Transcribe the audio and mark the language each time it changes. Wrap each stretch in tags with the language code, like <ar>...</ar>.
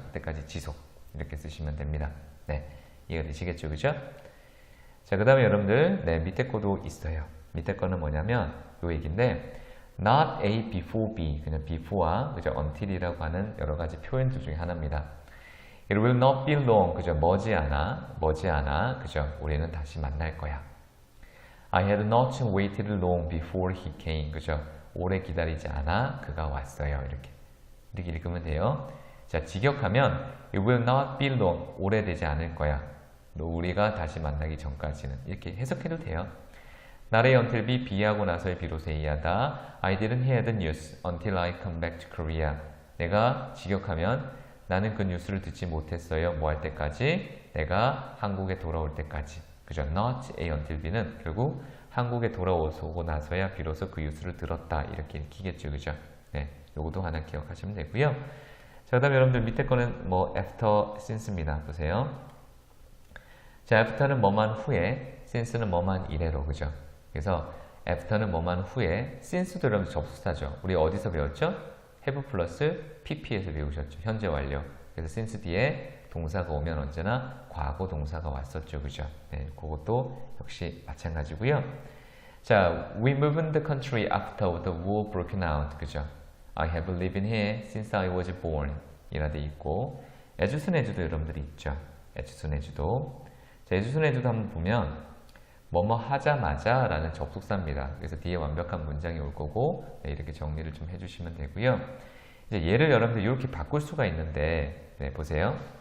<ko>그때까지 지속 이렇게 쓰시면 됩니다. 네, 이해가 되시겠죠, 그죠? 자, 그 다음에 여러분들 밑에 거도 있어요. 밑에 거는 뭐냐면 요 얘기인데</ko> <en>not A before B,</en> <ko>그냥 before와 그죠? until이라고 하는 여러 가지 표현들 중에 하나입니다.</ko> <en>It will not be long, 그죠?</en> <ko>머지않아, 그죠? 우리는 다시 만날 거야.</ko> <en>I had not waited long before he came, 그죠?</en> <ko>오래 기다리지 않아 그가 왔어요. 이렇게 읽으면 돼요.</ko> <en>자, 직역하면 It will not be long,</en> <ko>오래되지 않을 거야. 우리가 다시 만나기 전까지는 이렇게 해석해도 돼요.</ko> <en>Not A until B,</en> <ko>B하고 나서의 비로소 A하다.</ko> <en>I didn't hear the news until I come back to Korea.</en> <ko>내가 직역하면 나는 그 뉴스를 듣지 못했어요. 뭐 할 때까지? 내가 한국에 돌아올 때까지. 그죠? Not A until B는 결국 한국에 돌아오고 나서야 비로소 그 뉴스를 들었다. 이렇게 읽히겠죠. 그죠? 네, 요것도 하나 기억하시면 되고요. 자, 그 다음에 여러분들 밑에 거는 뭐 after, since입니다. 보세요. 자, after는 뭐만 후에, since는 뭐만 이래로. 그죠? 그래서 after는 뭐만 후에, since도 여러분 접속사죠. 우리 어디서 배웠죠? have 플러스 pp에서 배우셨죠. 현재 완료. 그래서 since 뒤에 동사가 오면 언제나 과거 동사가 왔었죠. 그죠? 네, 그것도 역시 마찬가지고요.</ko> <en>자, we moved the country after the war broke out.</en> <ko>그죠?</ko> <en>I have lived here since I was born.</en> <ko>이라 돼 있고, as soon as도 여러분들이 있죠. as soon as도. 자, as soon as도 한번 보면 뭐뭐 하자마자 라는 접속사입니다. 그래서 뒤에 완벽한 문장이 올 거고, 네, 이렇게 정리를 좀 해주시면 되고요. 이제 얘를 여러분들 이렇게 바꿀 수가 있는데, 네, 보세요.</ko>